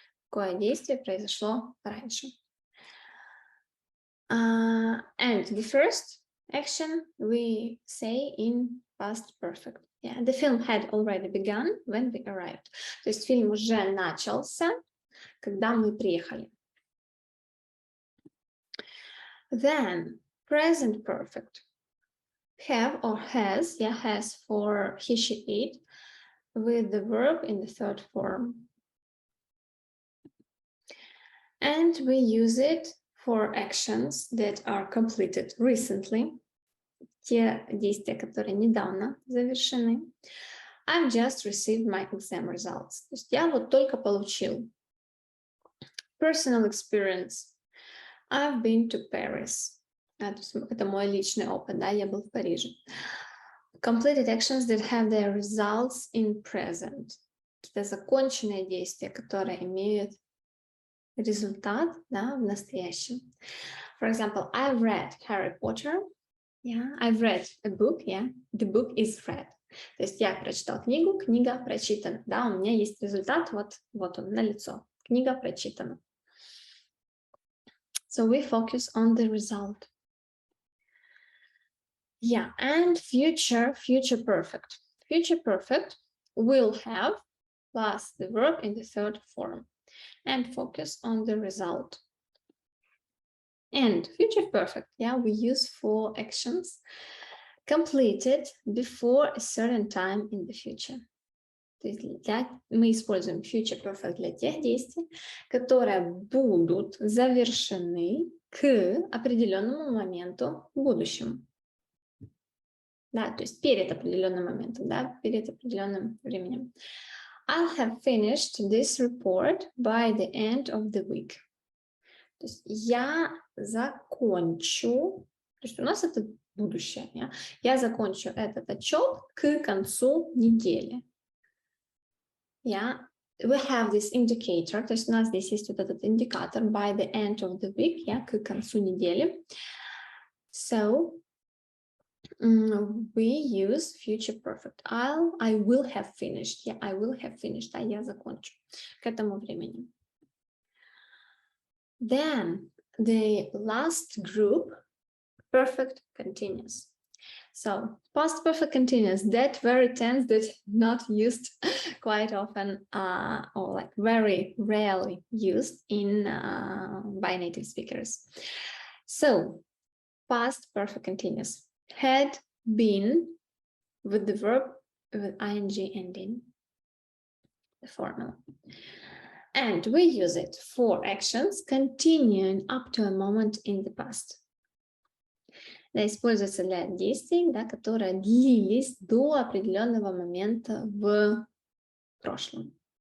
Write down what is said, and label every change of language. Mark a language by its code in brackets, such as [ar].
[ru] Какое действие произошло раньше? [en] And the first action we say in past perfect. Yeah, the film had already begun when we arrived. [ru] То есть фильм уже начался, когда мы приехали. [en] Then present perfect. Have or has, yeah, has for he, she, it, with the verb in the third form. And we use it for actions that are completed recently. [ru] Те действия, которые недавно завершены. [en] I've just received my exam results. [ru] То есть я вот только получил. [en] Personal experience. I've been to Paris. [ru] То есть это мой личный опыт, да, я был в Париже. [en] Completed actions that have their results in present. [ru] Это законченные действия, которые имеют результат, да, в настоящем. [en] For example, I've read Harry Potter. Yeah, I've read a book. Yeah, the book is read. [ru] То есть я прочитал книгу, книга прочитана. Да, у меня есть результат, вот он, налицо. Книга прочитана. [en] So we focus on the result. Yeah, and future perfect. Future perfect will have plus the verb in the third form and focus on the result. And future perfect, yeah, we use for actions completed before a certain time in the future. [ru] То есть мы используем future perfect для тех действий, которые будут завершены к определенному моменту в будущем. Да, то есть перед определенным моментом, да, перед определенным временем. [en] I'll have finished this report by the end of the week. [ru] То есть я закончу, то есть у нас это будущее, я закончу этот отчет к концу недели. [en] We have this indicator, [ru] то есть у нас здесь есть вот этот индикатор [en] by the end of the week, [ru] к концу недели. [en] So we use future perfect. I will have finished. Yeah, I will have finished. [ru] Я закончу к этому времени. [en] Then the last group, perfect continuous. So past perfect continuous, that very tense that's not used quite often or like very rarely used in by native speakers. So past perfect continuous. had been with the verb with ing ending, the formula. And we use it for actions continuing up to a moment in the past. [ru] Да, используется для действий, да, которые длились до определенного момента в прошлом.